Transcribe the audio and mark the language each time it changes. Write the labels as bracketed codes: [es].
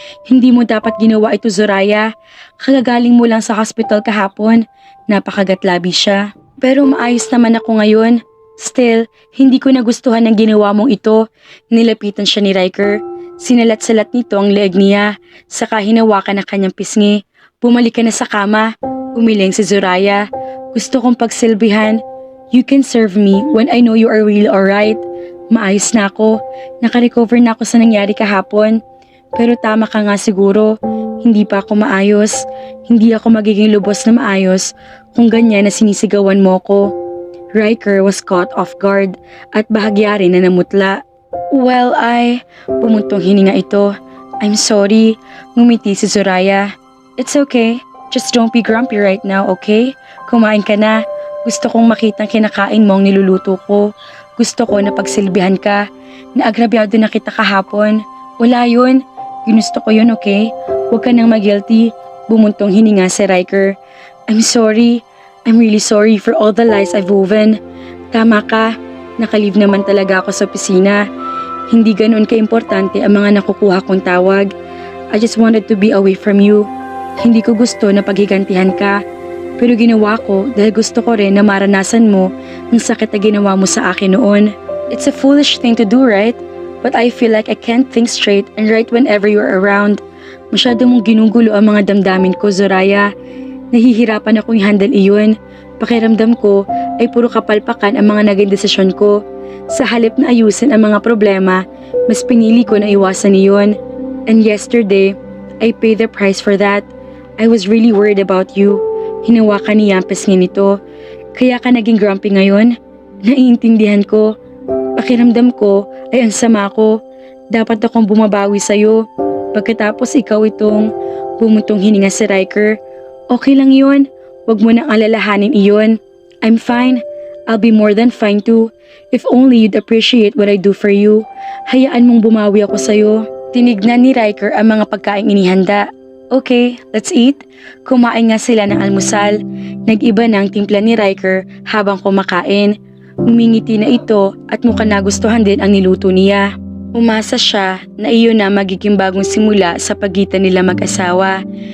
[tl] "Hindi mo dapat ginawa ito, Zoraya. Kagagaling mo lang sa hospital kahapon." Napakagatlabi siya. "Pero maayos naman ako ngayon." "Still, hindi ko nagustuhan ang ginawa mong ito." Nilapitan siya ni Riker. Sinalat-salat nito ang leeg niya, saka hinawakan ang kanyang pisngi. "Bumalik ka na sa kama." Umiling si Zoraya. "Gusto kong pagsilbihan. [en] You can serve me when I know you are really alright." [tl] "Maayos na ako. Nakarecover na ako sa nangyari kahapon. Pero tama ka nga siguro. Hindi pa ako maayos. Hindi ako magiging lubos na maayos kung ganyan na sinisigawan mo ko." Riker [en] was caught off guard [tl] at bahagya rin na namutla. "Well, Pumuntong hininga ito. [en] "I'm sorry." [tl] Ngumiti si Zoraya. [en] "It's okay. Just don't be grumpy right now, okay? [tl] Kumain ka na. Gusto kong makitang kinakain mo ang niluluto ko. Gusto ko na pagsilbihan ka. Naagrabyado na kita kahapon." "Wala yun. Ginusto ko yun, okay? Huwag ka nang mag-guilty." Bumuntong hininga si Riker. [en] "I'm sorry. I'm really sorry for all the lies I've woven." [tl] "Tama ka. Nakalive naman talaga ako sa opisina. Hindi ganoon ka-importante ang mga nakukuha kong tawag. [en] I just wanted to be away from you. [tl] Hindi ko gusto na paghigantihan ka. Pero ginawa ko dahil gusto ko rin na maranasan mo ang sakit na ginawa mo sa akin noon. [en] It's a foolish thing to do, right? But I feel like I can't think straight and right whenever you're around." [tl] Masyado mong ginugulo ang mga damdamin ko, Zoraya. Nahihirapan akong i-handle iyon. Pakiramdam ko ay puro kapalpakan ang mga naging desisyon ko. Sa halip na ayusin ang mga problema, mas pinili ko na iwasan iyon. [en] And yesterday, I paid the price for that. I was really worried about you. [tl] Hinawakan niya ang pisngi nito. "Kaya ka naging grumpy ngayon?" "Naiintindihan ko. Pakiramdam ko ay ang sama ko. Dapat akong bumabawi sa'yo. Pagkatapos ikaw itong..." Bumuntong hininga si Riker. "Okay lang yun. Huwag mo nang alalahanin iyon. [en] I'm fine. I'll be more than fine too. If only you'd appreciate what I do for you. [tl] Hayaan mong bumawi ako sa'yo." Tinignan ni Riker ang mga pagkaing inihanda. [en] "Okay, let's eat." [tl] Kumain nga sila ng almusal. Nag-iba na ang timpla ni Riker habang kumakain. Umingiti na ito at mukhang nagustuhan din ang niluto niya. Umasa siya na iyon na magiging bagong simula sa pagitan nila mag-asawa.